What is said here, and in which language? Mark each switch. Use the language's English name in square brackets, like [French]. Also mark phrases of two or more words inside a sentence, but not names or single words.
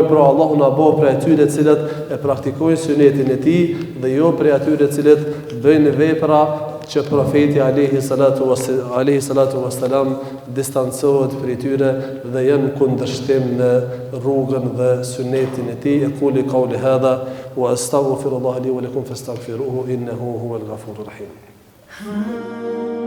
[Albanian] Pra Allahu na bëft prej atyre të cilët e praktikojnë sunetin e tij dhe jo prej atyre të cilët bëjnë vepra që profeti [Arabic] عليه الصلاة والسلام [Albanian] distancohet prej tyre dhe janë kundërshtim në rrugën dhe sunetin e tij. [Arabic] أقول قولي هذا وأستغفر الله لي ولكم فاستغفروه إنه هو الغفور الرحيم.